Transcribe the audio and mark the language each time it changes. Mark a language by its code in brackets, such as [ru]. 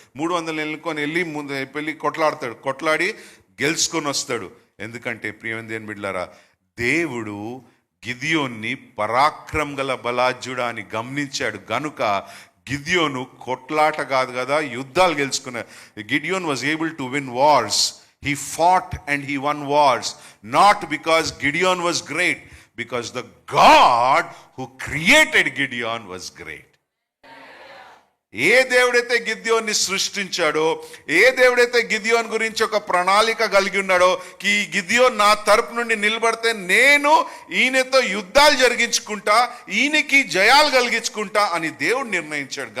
[te] 300 వెళ్ళి కొట్లాడి గెలుచుకొని వస్తాడు. ఎందుకంటే ప్రియమైన బిడ్డలారా, దేవుడు గిదియోన్ని పరాక్రమం గల బలాజ్యుడా అని గమనించాడు గనుక గిదియోను కొట్లాట కాదు కదా, యుద్ధాలు గెలుచుకున్నాడు. [en] Gideon was able to win wars. He fought and he won wars, not because Gideon was great, because the God who created Gideon was great. [te] ఏ దేవుడైతే గిద్యోన్ని సృష్టించాడో, ఏ దేవుడైతే గిద్యోన్ గురించి ఒక ప్రణాళిక కలిగి ఉన్నాడో, ఈ గిద్యోన్ నా తరపు నుండి నిలబడితే నేను ఈయనతో యుద్ధాలు జరిగించుకుంటా, ఈయనకి జయాలు కలిగించుకుంటా అని దేవుడు నిర్ణయించాడు.